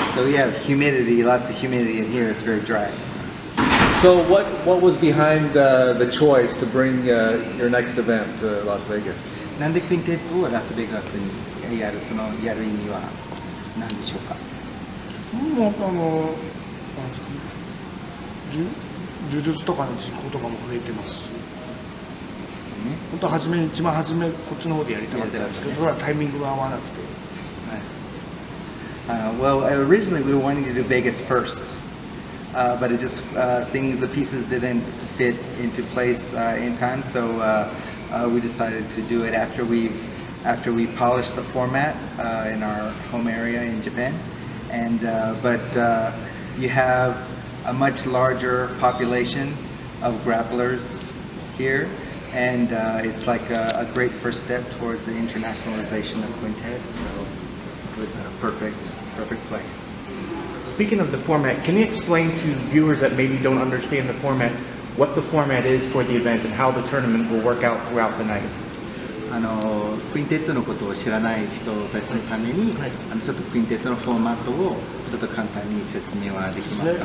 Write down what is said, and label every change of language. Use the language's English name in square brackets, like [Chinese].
[English] So we have humidity, lots of humidity in here. It's very dry. So what was behind the choice to bring your next event to Las Vegas? [Japanese] なんでクインテットをラスベガスにやる意味は何でしょうか？もうなんですかね。呪術とかの実行とかも増えてますし。本当は一番初めこっちの方でやりたかったんですけど、それはタイミングが合わなくて。 [English] Well, originally we were wanting to do Vegas first, but it just the pieces didn't fit into place in time. So we decided to do it after we polished the format in our home area in Japan. But you have a much larger population of grapplers here, and it's like a great first step towards the internationalization of Quintet. So it was a perfect place. Speaking of the format, can you explain to viewers that maybe don't understand the format, what the format is for the event and how the tournament will work out throughout the night? [Japanese] クインテットのことを知らない人たちのために、ちょっとクインテットのフォーマットをちょっと簡単に説明はできますか？